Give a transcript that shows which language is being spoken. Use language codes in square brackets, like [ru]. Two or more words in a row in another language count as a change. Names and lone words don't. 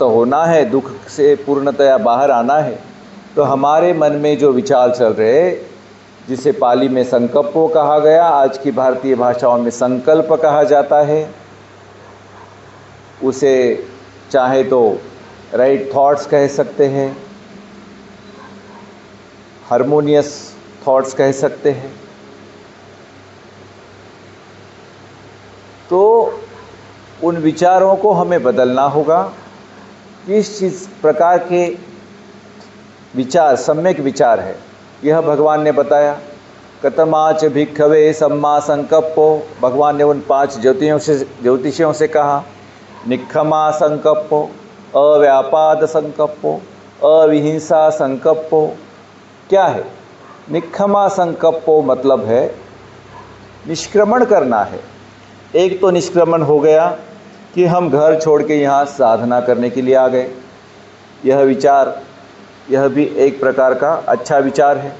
[hi] होना है, दुख से पूर्णतया बाहर आना है, तो हमारे मन में जो विचार चल रहे, जिसे पाली में संकल्पो कहा गया, आज की भारतीय भाषाओं में संकल्प कहा जाता है, उसे चाहे तो [en] right thoughts [hi] कह सकते हैं, [en] harmonious thoughts [hi] कह सकते हैं। तो उन विचारों को हमें बदलना होगा। किस चीज़ प्रकार के विचार सम्यक विचार है, यह भगवान ने बताया। [pi] कतमाच भिक्खवे सम्मा संकप्पो, [hi] भगवान ने उन 5 ज्योतिषियों से कहा। [pi] निक्खमा संकप्पो, अव्यापाद संकप्पो, अविहिंसा संकप्पो। [hi] क्या है [pi] निक्खमा संकप्पो? [hi] मतलब है निष्क्रमण करना है। एक तो निष्क्रमण हो गया कि हम घर छोड़ के यहाँ साधना करने के लिए आ गए। यह विचार, यह भी एक प्रकार का अच्छा विचार है।